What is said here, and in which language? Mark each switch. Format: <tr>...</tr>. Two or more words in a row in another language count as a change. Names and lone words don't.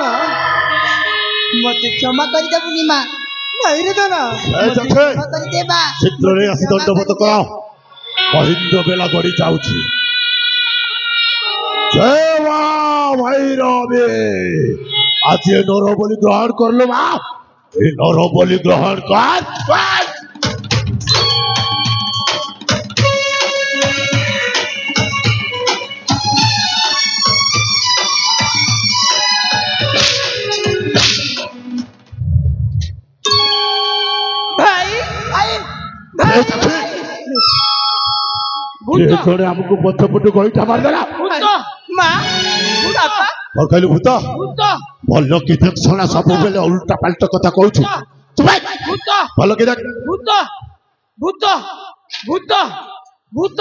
<or>ମତେ କ୍ଷମା କରିଦେବୁନି ମା। ନାଇଁ ରେ ଧନ ମତେ କ୍ଷମା କରିଦେ ମା। ଶୀଘ୍ରରେ ଆସି ଦଣ୍ଡବତ କର, ମହିନ୍ଦ୍ର ବେଲା ଗଡ଼ି ଯାଉଛି। ଜୟ ମା ଭୈରବୀ, ଆଜି ଏ ନର ବଲି ଗ୍ରହଣ</or> <bn>করলো মা, এই নর বলি গ্রহণ কর। ভাই ভাই</bn> <or>ଏ ଚାଚୀ, ଏ ଜଣେ ଆମକୁ ପଛ ପଟୁ ଗଇଠା ମାରିଦେଲା। ମା ବାପା କଣ କହିଲୁ ଭୂତ? ଭୂତ ଭଲ କି ଦେଖ ଶୁଣା, ସବୁବେଳେ ଉଲ୍ଟା ପାଲ୍ଟା କଥା କହୁଛୁ। ଚୁପ ହେ। ଭୂତ ଭଲ କି ଦେଖ, ଭୂତ ଭୂତ ଭୂତ ଭୂତ</or>